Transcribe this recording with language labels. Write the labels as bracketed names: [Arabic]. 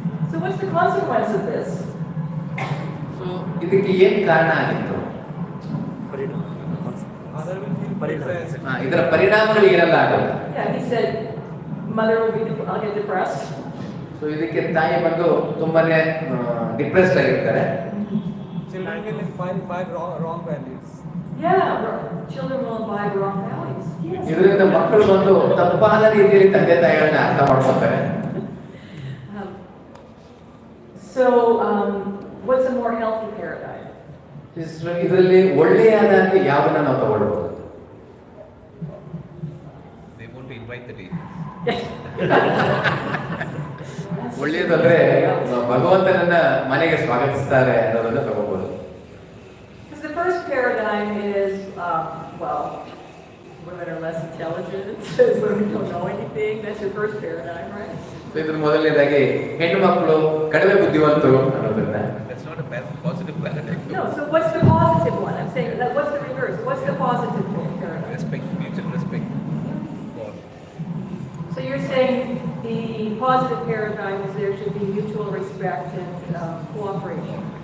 [English] So what's the consequence of this? [Kannada] So ಇದಕ್ಕೆ ಏನ್ ಕಾರಣ ಆಗಿತ್ತು? ಇದರ ಪರಿಣಾಮಗಳು ಏನೆಲ್ಲ ಆಗುತ್ತೆ? [English] Yeah, he said mother will get depressed. [Kannada] So ಇದಕ್ಕೆ ತಾಯಿ ಬಂದು ತುಂಬಾನೇ ಡಿಪ್ರೆಸ್ಡ್ ಆಗಿರ್ತಾರೆ. [English] Children will imbibe wrong values. Yeah, children will imbibe wrong values. Yes. [Kannada] ಇದರಿಂದ ಮಕ್ಕಳು ಬಂದು ತಪ್ಪಾದ ರೀತಿಯಲ್ಲಿ ತಂದೆ ತಾಯಿಗಳನ್ನ ಅರ್ಥ ಮಾಡ್ಕೊತಾರೆ. [English] So, what's a more healthy paradigm? [Kannada] ಇದರಲ್ಲಿ ಒಳ್ಳೆಯದಾಗಿ ಯಾವನ್ನ ನಾವು ತಗೊಳ್ಬಹುದು? [English] They want to invite the Devi. [Kannada] ಒಳ್ಳೆಯದಂದ್ರೆ ಭಗವಂತನನ್ನ ಮನೆಗೆ ಸ್ವಾಗತಿಸ್ತಾರೆ ಅನ್ನೋದನ್ನ ತಗೋಬಹುದು. [English] Because the first paradigm is, well, women are less intelligent, women don't know anything. That's your first paradigm, right? [Kannada] ಇದ್ರ ಮೊದಲನೇದಾಗಿ ಹೆಣ್ಣು ಮಕ್ಕಳು ಕಡಿಮೆ ಬುದ್ಧಿವಂತರು ಅನ್ನೋದನ್ನ. [English] That's not a positive paradigm. No, so what's the positive one? I'm saying, what's the reverse? What's the positive paradigm? Respect, mutual respect. So you're saying the positive paradigm is there should be mutual respect and cooperation.